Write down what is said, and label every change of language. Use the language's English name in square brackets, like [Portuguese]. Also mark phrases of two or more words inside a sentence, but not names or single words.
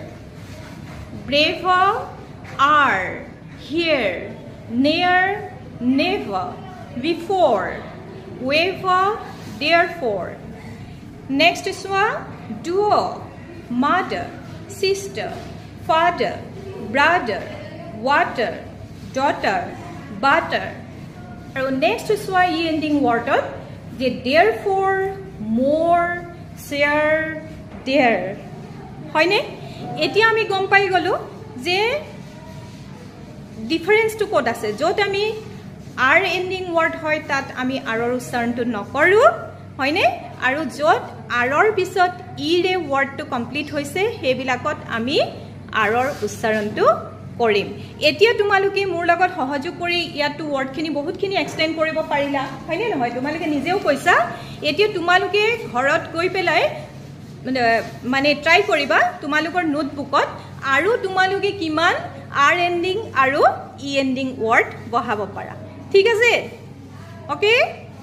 [English] brave are here near never before wave therefore next সোৱা ডুঅ mother sister father brother water daughter butter আৰু next সোৱা ই এন্ডিং ওয়ার্ডত যে therefore more share there [Assamese] হয়নে এতিয়া আমি গম পাই গলো যে ডিফারেন্স টু কোড আছে যত আমি [English] r ending word [Assamese] হয় তাত আমি আৰৰ উচ্চাৰণটো নকৰো হয়নে আৰু যত আৰৰ পিছত ই ৰে ওয়ার্ডটো কমপ্লিট হৈছে হেবিলাকত আমি আৰৰ উচ্চাৰণটো কৰিম এতিয়া তোমালোকে মোৰ লগত সহযোগ কৰি ইয়াটো ওয়ার্ডখিনি বহুতখিনি এক্সটেন্ড কৰিব পাৰিলা হয়নে নহয় তোমালোকে নিজেও কৈছা এতিয়া তোমালোকে ঘৰত গৈ পেলাই মানে ট্রাই কৰিবা তোমালোকৰ নোটবুকত আৰু তোমালোকে কিমান [English] r ending [Assamese] আৰু [English] e ending word [Assamese] বহাব পাৰা ঠিক আছে ওকে